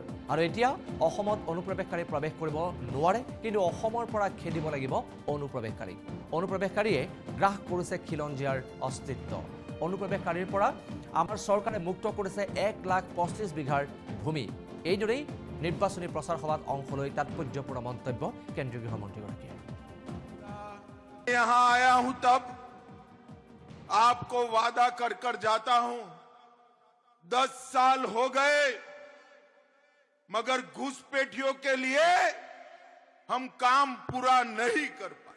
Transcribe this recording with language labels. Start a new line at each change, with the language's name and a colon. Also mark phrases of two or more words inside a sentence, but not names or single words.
Assamese: আৰু এতিয়া অসমত অনুপ্ৰৱেশকাৰী প্ৰৱেশ কৰিব নোৱাৰে, কিন্তু অসমৰ পৰা খেদিব লাগিব অনুপ্ৰৱেশকাৰীক। অনুপ্ৰৱেশকাৰীয়ে গ্ৰাস কৰিছে খিলঞ্জীয়াৰ অস্তিত্ব। অনুপ্ৰৱেশকাৰীৰ পৰা আমাৰ চৰকাৰে মুক্ত কৰিছে 1,25,000 বিঘাৰ ভূমি। এইদৰেই নিৰ্বাচনী প্ৰচাৰ সভাত অংশ লৈ তাৎপৰ্যপূৰ্ণ মন্তব্য কেন্দ্ৰীয় গৃহমন্ত্ৰীগৰাকীয়ে।
Hindi: यहाँ आया हूं तब आपको वादा कर कर जाता हूं, 10 साल हो गए मगर घुसपैठियों के लिए हम काम पूरा नहीं कर पाए।